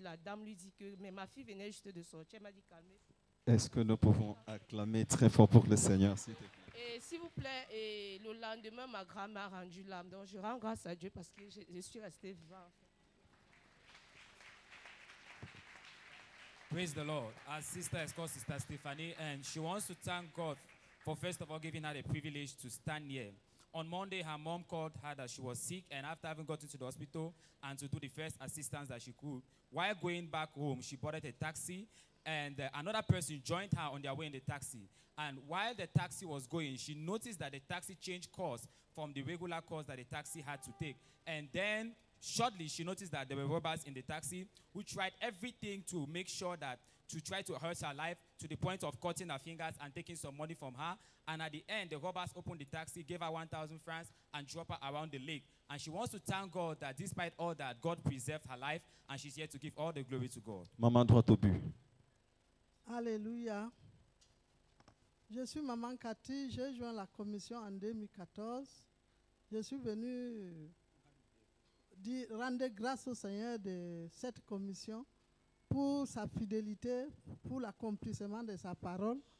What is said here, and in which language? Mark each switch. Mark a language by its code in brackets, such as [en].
[fr] La dame lui dit que, mais ma fille venait juste de sortir. Elle m'a dit, calmez. Est-ce que nous pouvons acclamer très fort pour le Seigneur, s'il te plaît? Et s'il vous plaît, et le lendemain, ma grand-mère a rendu l'âme. Donc, je rends grâce à Dieu parce que je suis restée vivante. [en] Praise the Lord. Our sister is called Sister Stephanie, and she wants to thank God for, first of all, giving her the privilege to stand here. On Monday, her mom called her that she was sick, and after having gotten to the hospital and to do the first assistance that she could, while going back home, she boarded a taxi, and another person joined her on their way in the taxi. And while the taxi was going, she noticed that the taxi changed course from the regular course that the taxi had to take. And then shortly, she noticed that there were robbers in the taxi who tried everything to make sure that, to try to hurt her life to the point of cutting her fingers and taking some money from her. And at the end, the robbers opened the taxi, gave her 1,000 francs, and dropped her around the lake. And she wants to thank God that despite all that, God preserved her life, and she's here to give all the glory to God. [fr] Maman droit au but. Alléluia. Je suis Maman Cathy, j'ai joint la commission en 2014. Je suis venue rendre grâce au Seigneur de cette commission pour sa fidélité, pour l'accomplissement de sa parole.